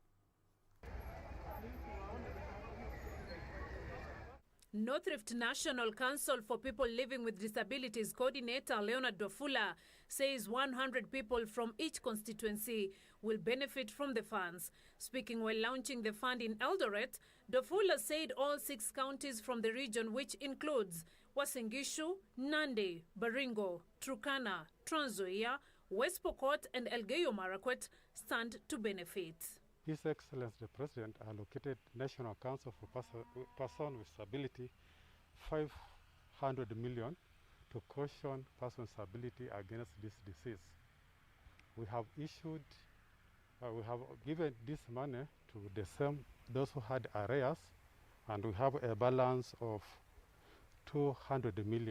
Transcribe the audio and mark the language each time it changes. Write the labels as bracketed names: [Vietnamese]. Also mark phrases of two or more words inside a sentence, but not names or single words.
[English] North Rift National Council for People Living with Disabilities coordinator Leonard Dofula says 100 people from each constituency will benefit from the funds. Speaking while launching the fund in Eldoret, Dofula said all 6 counties from the region, which includes Uasin Gishu, Nandi, Baringo, Turkana, Trans Nzoia, West Pokot and Elgeyo Marakwet stand to benefit. His Excellency the President allocated National Council for Persons with Disability 500 million to caution persons with disability against this disease. We have given this money to those who had arrears, and we have a balance of 200 million.